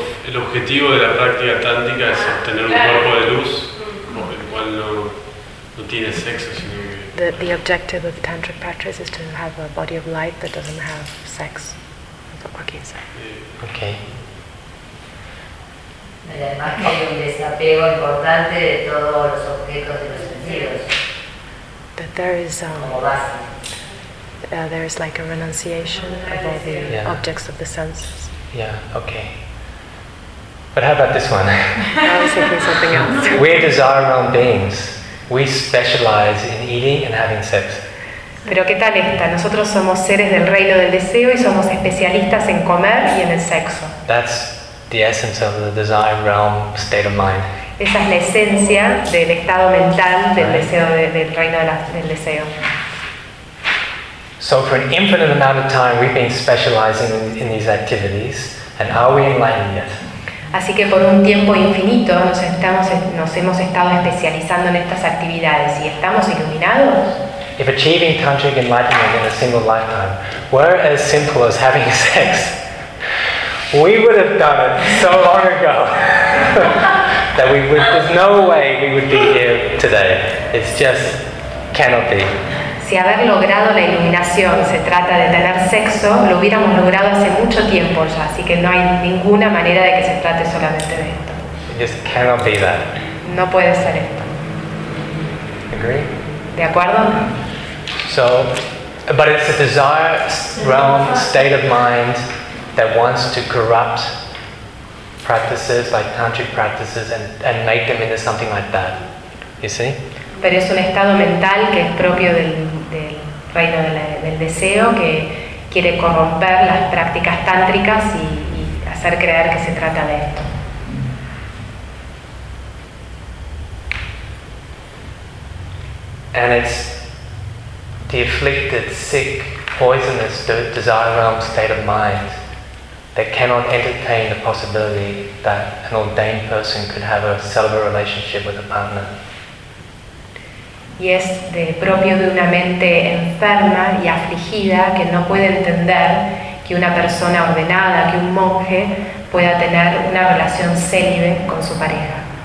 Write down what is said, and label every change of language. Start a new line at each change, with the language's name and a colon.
Spanish: El objetivo de la práctica tántrica es obtener un cuerpo de luz, el cual no tiene sexo, sino que.
English: The objective of tantric practice is to have a body of light that doesn't have sex. Okay.
Spanish: Además que hay un desapego importante de todos los objetos de los sentidos.
English: That there is there is like a renunciation of all the objects of the senses. Yeah, okay. But how about this one? I was thinking something else. We're desire-around beings. We specialize in eating and having sex.
Spanish: Pero qué tal esta? Nosotros somos seres del reino del deseo y somos especialistas en comer y en el sexo.
English: That's the essence of the desire realm state of mind.
Spanish: Esa es la esencia del estado mental del deseo del reino del deseo.
English: So for an infinite amount of time we've been specializing in these activities and are we enlightened yet?
Spanish: Así que por un tiempo infinito nos hemos estado especializando en estas actividades y estamos iluminados.
English: If achieving tantric enlightenment in a single lifetime were as simple as having sex, we would have done it so long ago that we would. There's no way we would be here today. It's just cannot be.
Spanish: Si haber logrado la iluminación se trata de tener sexo, lo hubiéramos logrado hace mucho tiempo ya. Así que no hay ninguna manera de que se trate solamente de esto.
English: It just cannot be that.
Spanish: No puede ser esto.
English: Agree.
Spanish: De acuerdo.
English: So, but it's a desire realm state of mind that wants to corrupt practices like tantric practices and make them into something like that. You see?
Spanish: Pero es un estado mental que es propio del reino del deseo, que quiere corromper las prácticas tántricas y hacer creer que se trata de esto.
English: And it's the afflicted, sick, poisonous desire realm state of mind that cannot entertain the possibility that an ordained person could have a celibate relationship with a partner.
Spanish: Y es de propio de una mente enferma y afligida que no puede entender que una persona ordenada, que un monje, pueda tener una relación célibe con su pareja.